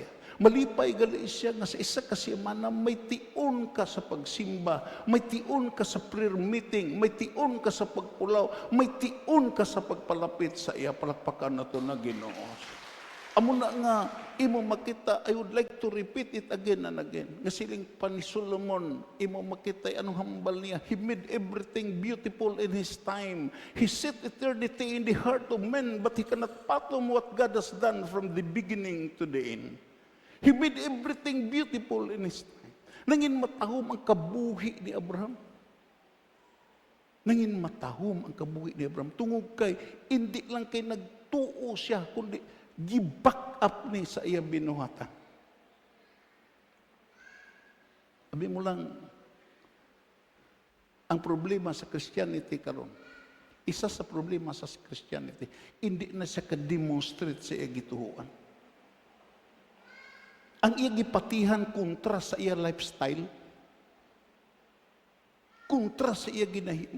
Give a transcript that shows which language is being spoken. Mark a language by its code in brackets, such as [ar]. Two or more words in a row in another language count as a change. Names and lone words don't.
[hil] Malipay gali siya nga sa isa ka semana may tiun ka sa pagsimba, may tiun ka sa [en] prayer meeting, [hil] may tiun ka sa pagpulaw, may tiun ka sa pagpalapit sa iya. Palakpakan nato na Ginoo. Amo na nga imo makita, [en] I would like to repeat it again and again. [hil] Nga siling pa ni Solomon, imo makita anong hambal niya. [en] He made everything beautiful in His time. He set eternity in the heart of men, but He cannot fathom what God has done from the beginning to the end. He made everything beautiful in His time. [hil] Nangin matahom ang kabuhi ni Abraham. Nangin matahom ang kabuhi ni Abraham. Tungod kay, hindi lang kay nagtuo siya, kundi gi-back up ni sa iya binuhatan. Abi mo lang, ang problema sa Christianity karon, isa sa problema sa Christianity, hindi na siya ka-demonstrate sa iya gituhuan. Ang iya gipatihan kontra sa iya lifestyle, kontra sa iya ginahimo.